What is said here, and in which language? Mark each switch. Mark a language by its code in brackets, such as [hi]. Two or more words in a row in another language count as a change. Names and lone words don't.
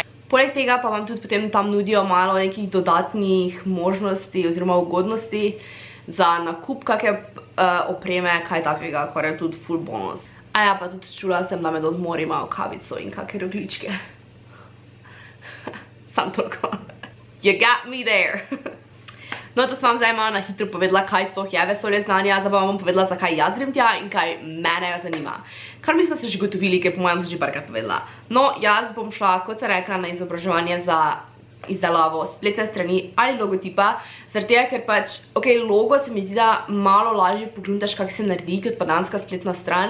[sl] Poleg tega pa vam tudi potem tam nudijo malo nekih dodatnih možnosti oziroma ugodnosti za nakup kakšne opreme, kaj takega, kar je tudi ful bonus. A ja, pa tudi čula sem, da med odmori imajo kavico in kakšne rogljičke. Sam toliko. [en] You got me there. [sl] No, to sem vam zdaj malo na hitro povedala, kaj sploh je Vesolje znanja, zdaj pa vam bom povedala, zakaj jaz grem tja in kaj mene zanima. Kar mislim, da ste že gotovili, ker po mojem sem že parkrat povedala. No, jaz bom šla, kot se rekla, na izobraževanje za izdelavo spletne strani ali logotipa, zaradi tega, ker pač, ok, logo se mi zdi, da malo lažje pogledaš, kako se naredi, kot pa danska spletna stran.